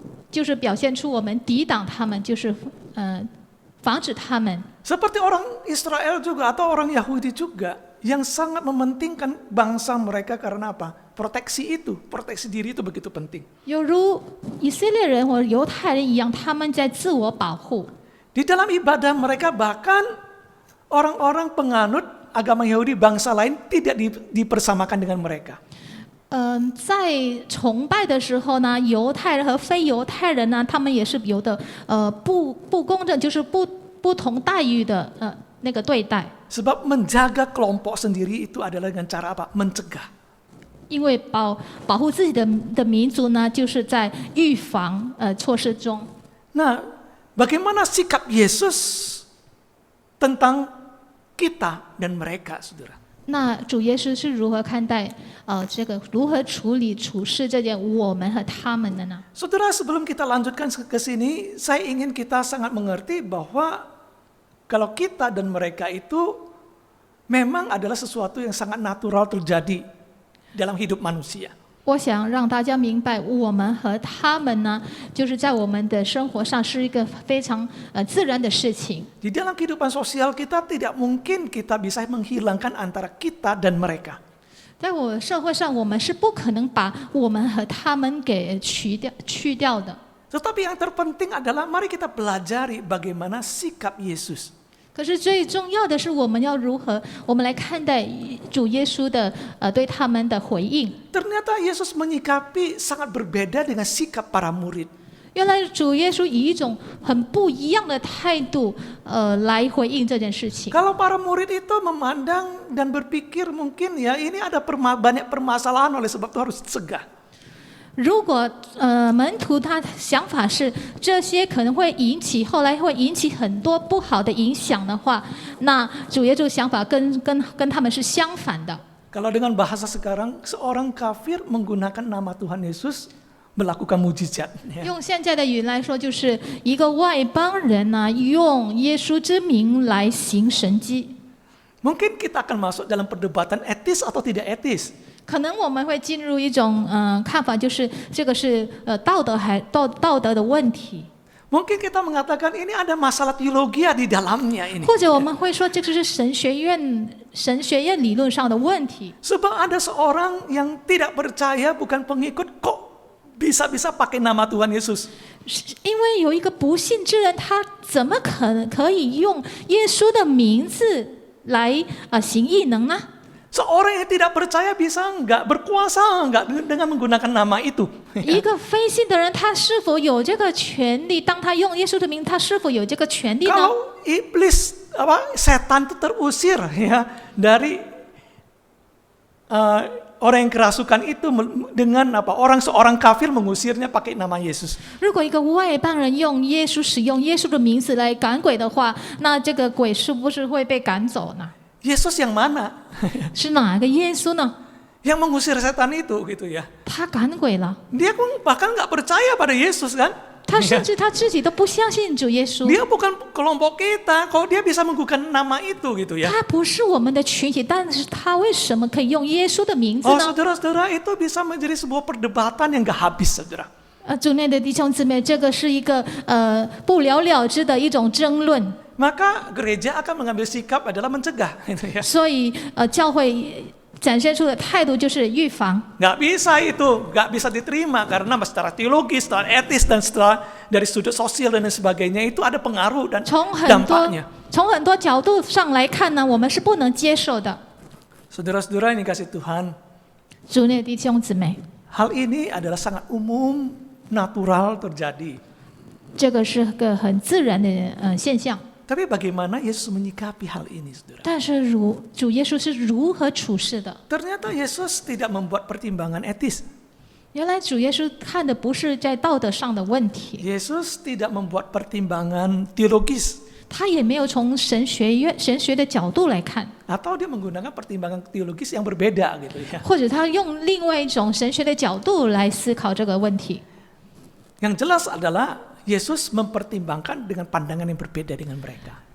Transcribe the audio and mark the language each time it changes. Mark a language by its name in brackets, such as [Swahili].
[Chinese] 就是表现出我们抵挡他们，就是防止他们。 [Indonesian] Seperti orang Israel juga atau orang Yahudi juga yang sangat mementingkan bangsa mereka karena apa? Proteksi diri itu begitu penting. [Chinese] 有如以色列人或犹太人一样，他们在自我保护。 [Indonesian] Di dalam ibadah mereka bahkan orang-orang penganut agama Yahudi bangsa lain tidak dipersamakan dengan mereka. [Chinese] 在崇拜的时候呢，犹太人和非犹太人呢，他们也是有的不公正，就是不同待遇的那个对待。 [Indonesian] Sebab menjaga kelompok sendiri itu adalah dengan cara apa? Mencegah. [Chinese] 因为保护自己的民族呢，就是在预防措施中。 [Indonesian] Nah, bagaimana sikap Yesus tentang kita dan mereka, saudara? [Chinese] 那主耶稣是如何看待这个如何处事这件我们和他们的呢？ [Indonesian] Saudara, sebelum kita lanjutkan ke sini, saya ingin kita sangat mengerti bahwa kalau kita dan mereka itu memang adalah sesuatu yang sangat natural terjadi dalam hidup manusia. [Chinese] 我想让大家明白，我们和他们呢，就是在我们的生活上是一个非常自然的事情。 [Indonesian] Di dalam kehidupan sosial kita tidak mungkin kita bisa menghilangkan antara kita dan mereka. [Chinese] 在我社会上，我们是不可能把我们和他们给去掉的。 [Indonesian] Tetapi yang terpenting adalah mari kita pelajari bagaimana sikap Yesus. [Chinese] 可是最重要的是，我们要如何，我们来看待主耶稣的对他们的回应。 [Indonesian] Ternyata Yesus menyikapi sangat berbeda dengan sikap para murid. [Chinese] 原来主耶稣以一种很不一样的态度，来回应这件事情。 [Indonesian] Kalau para murid itu memandang dan berpikir mungkin ya ini ada banyak permasalahan oleh sebab itu harus cegah. [Chinese] 如果门徒他想法是这些可能会后来会引起很多不好的影响的话，那主耶稣想法跟他们是相反的。 [Indonesian] Kalau dengan bahasa sekarang, seorang kafir menggunakan nama Tuhan Yesus melakukan mujizat. [Chinese] 用现在的语言来说，就是一个外邦人呢，用耶稣之名来行神迹。 [Indonesian] Mungkin kita akan masuk dalam perdebatan etis atau tidak etis. [Chinese] 可能我们会进入一种看法，就是这个是道德的问题， [Indonesian] Mungkin kita mengatakan ini ada masalah teologi di dalamnya ini. [Chinese] 或者我们会说这个是神学院理论上的问题。 [Indonesian] Sebab ada seorang yang tidak percaya bukan pengikut kok bisa-bisa pakai nama Tuhan Yesus. [Chinese] 因为有一个不信之人，他怎么可以用耶稣的名字来行异能呢？ [Indonesian] Seorang yang tidak percaya bisa enggak berkuasa enggak dengan menggunakan nama itu. [Chinese] 一个非信的人，他是否有这个权利？当他用耶稣的名，他是否有这个权利呢？ [Indonesian] Kalau iblis setan itu terusir ya dari orang yang kerasukan itu dengan seorang kafir mengusirnya pakai nama Yesus. [Chinese] 如果一个外邦人使用耶稣的名字来赶鬼的话，那这个鬼是不是会被赶走呢？ [Indonesian] Yesus yang mana? [Chinese] 是哪个耶稣呢？ [Indonesian] Yang mengusir setan itu gitu ya. [Chinese] 他赶鬼了， [Indonesian] Dia pun bahkan nggak percaya pada Yesus kan? [Chinese] 他甚至他自己都不相信主耶稣。 [Indonesian] Dia bukan kelompok kita, kalau dia bisa menggunakan nama itu gitu ya. [Chinese] 他不是我们的群体，但是他为什么可以用耶稣的名字 Oh 呢？ [Indonesian] saudara-saudara, itu bisa menjadi sebuah perdebatan yang nggak habis saudara. [Chinese] 主内的弟兄姊妹，这个是一个不了了之的一种争论。 [Indonesian] Maka gereja akan mengambil sikap adalah mencegah gitu ya. [Chinese] 所以教会展现出的态度就是预防。 [Indonesian] Nggak bisa itu, nggak bisa diterima karena secara teologis, secara etis dan secara dari sudut sosial dan sebagainya itu ada pengaruh dan [Chinese] 从很 [Indonesian] dampaknya. [Chinese] 多角度上来看呢，我们是不能接受的。 [Indonesian] Saudara-saudara yang dikasih Tuhan, [Chinese] 主内的弟兄姊妹， [Indonesian] hal ini adalah sangat umum, natural terjadi. [Chinese] 这个是个很自然的现象。 [Indonesian] Tapi bagaimana Yesus menyikapi hal ini, saudara? [Chinese] 但是主耶稣是如何处事的？ [Indonesian] Ternyata Yesus tidak membuat pertimbangan etis. [Chinese] 原来主耶稣看的不是在道德上的问题， [Indonesian] Yesus tidak membuat pertimbangan teologis. [Chinese] 他也没有从神学的角度来看， [Indonesian] Atau dia menggunakan pertimbangan teologis yang berbeda gitu ya. [Chinese] 或者他用另外一种神学的角度来思考这个问题。 [Indonesian] Yang jelas adalah Yesus mempertimbangkan dengan pandangan yang berbeda dengan mereka.